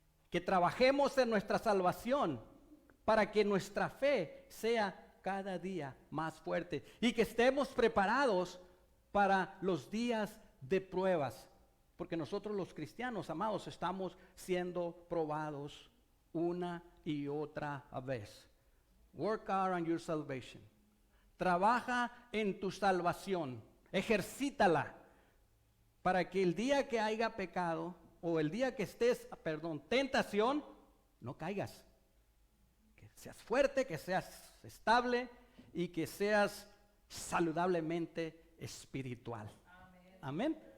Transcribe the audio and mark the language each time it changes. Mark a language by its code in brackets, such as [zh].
[es] Que trabajemos en nuestra salvación para que nuestra fe sea cada día más fuerte y que estemos preparados para los días de pruebas. Porque nosotros los cristianos, amados, estamos siendo probados una y otra vez. [en] Work hard on your salvation. [es] Trabaja en tu salvación. Ejercítala para que el día que haya pecado o el día que estés, tentación, no caigas. Que seas fuerte, que seas estable y que seas saludablemente espiritual. Amén.